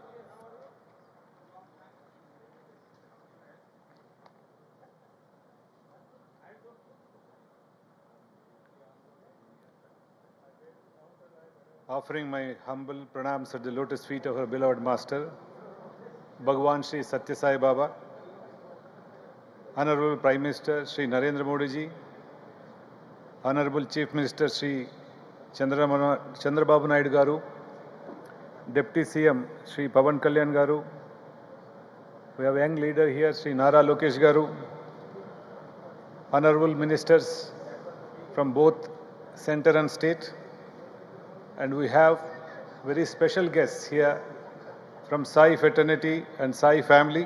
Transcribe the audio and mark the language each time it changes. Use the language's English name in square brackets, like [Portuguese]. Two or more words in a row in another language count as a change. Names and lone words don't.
[English] Offering my humble pranams at the lotus feet of our beloved Master, Bhagwan Sri Sathya Sai Baba, Honorable Prime Minister Sri Narendra Modi ji, Honorable Chief Minister Sri Chandrababu Naidu Garu, Deputy CM Sri Pavan Kalyan Garu, we have a young leader here Sri Nara Lokesh Garu, Honorable Ministers from both Centre and State, and we have very special guests here from Sai fraternity and Sai family.